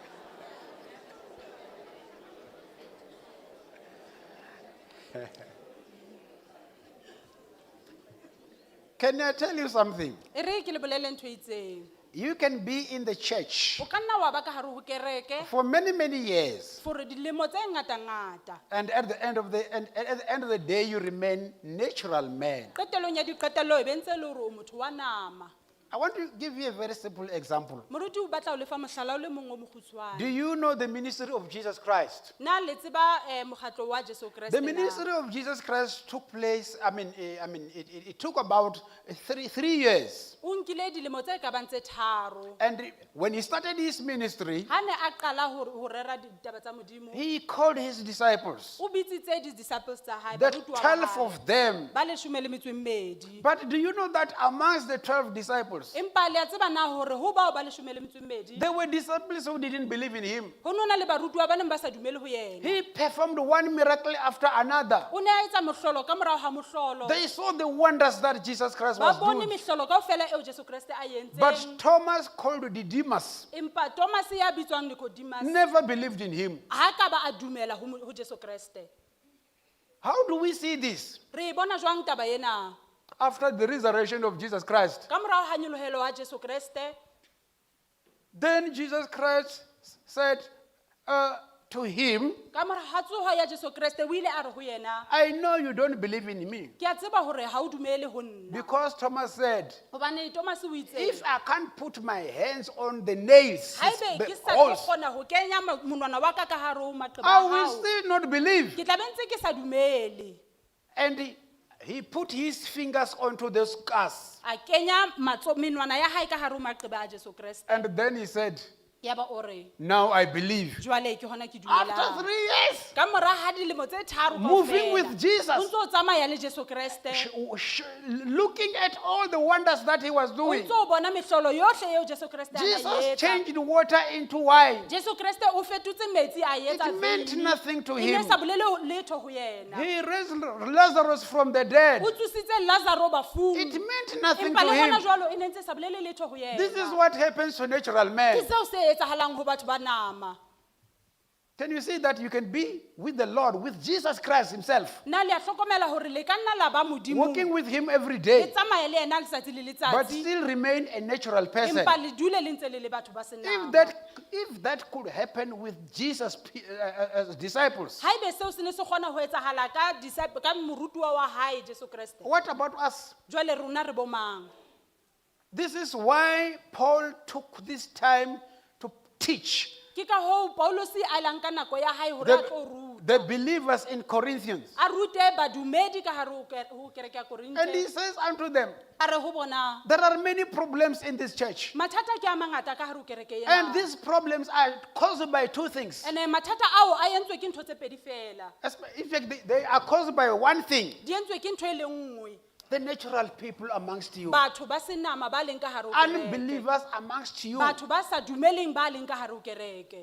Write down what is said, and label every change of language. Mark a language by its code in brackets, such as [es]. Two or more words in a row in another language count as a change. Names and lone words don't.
[en] Can I tell you something? [st] e re ke le bolele ntho e itseng [en] You can be in the church [st] o ka nna wa ba ka gare go kereke [en] for many, many years. [st] for dilemo tse ngata-ngata [en] And at the end of the day, you remain natural man. [st] qetelong ya diqetelo e be ntse e le gore o motho wa nama [en] I want to give you a very simple example. [st] moruti o batla o lefa mohlala o le mongwe o [en] Do [st] mokgutshwane [en] you know the ministry of Jesus Christ? [st] na le tseba mokgatlo wa jesu kreste [en] The [st] na? [en] ministry of Jesus Christ took place, it took about three years. [st] o nkile dilemo tse ka bang tse tharo [en] And when he started his ministry, [st] ga ne a qala go rera ditaba tsa modimo [en] he called his disciples, [st] o bitsitse di-disciples tsa hae [en] the [st] barutwa ba 12 hae, [en] of them. [st] ba leshome le metso e mmedi [en] But do you know that amongst the 12 disciples, [st] empa le a tseba na gore go bao ba leshome le metso e mmedi [en] there were disciples who didn't believe in him. [st] go ne o na le barutwa ba neng ba sa dumele go yena [en] He performed one miracle after another. [st] o ne a etsa mohlolo ka morago ga mohlolo [en] They saw the wonders that Jesus Christ [st] ba [en] was [st] bone [en] doing. [st] mehlolo kao fela eo jesu kreste a [en] But [st] entseng [en] Thomas, called Didymus, [st] empa thomas ya bitswang nicodemus [en] never believed in him. [st] ga ka ba a dumela go jesu kreste [en] How do we see this? [st] re e bona jwang taba ena [en] After the resurrection of Jesus Christ, [st] ka morago ga nyolohelo wa jesu kreste [en] then Jesus Christ said to him, [st] ka morago ga tsogo ya jesu kreste o ile a re go yena [en] I know you don't believe in me. [st] ke a tseba gore ga o dumele go nna [en] Because Thomas said, [st] gobane thomas o itse [en] if I can't put my hands on the nails, [st] ga ebe ke [en] the [st] sa tlo [en] holes, [st] kgona go kenya monwana wa ka ka gare o maqeba [en] I [st] a [en] will [st] hao [en] still not believe. [st] ke tla be ntse ke sa dumele [en] And he put his fingers onto the scars. [st] a kenya menwana ya hae ka gare o maqeba a jesu kreste [en] And then he said, [st] ya ba o re [en] now I believe. [st] jwale ke gona ke [en] After [st] dumelang [en] 3 years, [st] ka mora ga dilemo tse tharo [en] moving with [st] o Jesus, ntse o tsamaya le jesu kreste [en] looking at all the wonders that he was [st] o doing. ntse o bona mehlolo yotlhe eo jesu kreste a Jesus na e etsa [en] changed water into wine. [st] jesu kreste o fetotse metsi a etsa [en] It meant [st] veine. [en] nothing to [st] e ne [en] him. [st] sa bolele letho go yena [en] He raised Lazarus from the dead. [st] o tsositse lazaro bafung [en] It meant nothing [st] empa [en] to [st] le gona [en] him. [st] jwalo e ne ntse sa bolele letho go [en] This is [st] yena [en] what happens to natural [st] ke [en] men. [st] seo se etsagalang go batho ba nama [en] Can you see that you can be with the Lord, with Jesus Christ himself, [st] nna le a tlhokomela gore le ka nna la ba modimo [en] walking with him every [st] le [en] day, [st] tsamaye le ena letsatsi le [en] but [st] letsatsi [en] still remain a natural person? [st] empa le dule le ntse le le batho ba [en] If [st] senama [en] that could happen with Jesus' disciples, [st] ga ebe seo se ne se kgona go etsagala ka morutiwa wa hae jesu kreste [en] what about us? [st] jwale rona re bomang [en] This is why Paul took this time to teach [st] ke ka hoo paulos a lang ka nako ya hae gore a tlo ruta [en] the believers in Corinthians. [st] a rute badumedi ka gare go kereke ya [en] And he korinte says unto them, [st] a re go bona [en] there are many problems in this church. [st] mathata ke a mangata ka gare go kereke [en] And [st] ena [en] these problems are caused by two things. [st] ene mathata ao a entswe ke ntho tse pedi fela [en] In fact, they are caused by one thing. [st] di entswe ke ntho e le nngwe [en] The natural people amongst you, [st] batho ba senama ba leng ka gare go kereke [en] unbelievers amongst you. [st] batho ba sa dumeleng ba leng ka gare go kereke